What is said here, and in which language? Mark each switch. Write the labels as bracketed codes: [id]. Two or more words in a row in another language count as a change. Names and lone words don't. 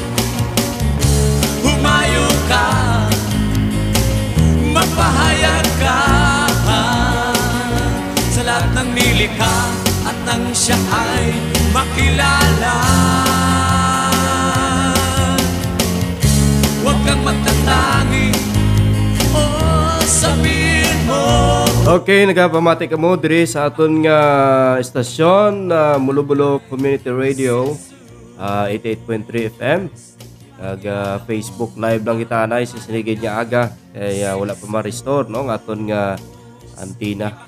[tl] Humayo ka, magpahayag ka sa lahat ng nilikha at nang siya ay makilala. Huwag kang magtatangi, sabihin mo. Okay, [hil] nagapamati ka mo diri sa aton nga istasyon Mulubulo Community Radio 88.3 FM. Kag Facebook live lang kita anay sa siligid nga aga kay wala pa ma-restore no nga aton nga antina.